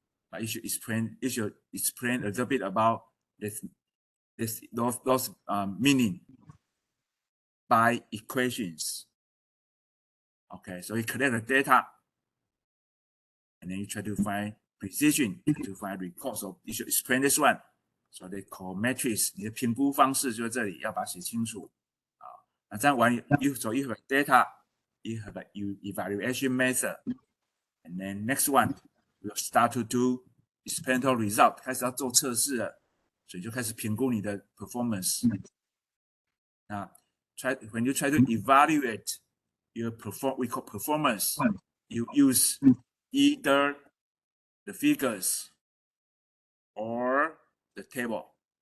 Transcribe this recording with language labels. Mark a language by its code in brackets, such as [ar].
[en] But you should explain a little bit about those meaning by equations. Okay, so you collect the data, and then you try to find precision, to find recall. So you should explain this one. So they call matrix. [zh] 你的评估方式就在这里，要把它写清楚。那这样完， [en] you have data, you have a evaluation method, and then next one we'll start to do experimental result. [zh] 开始要做测试了，所以就开始评估你的 performance. [en] When you try to evaluate your performance, you use either the figures or the table.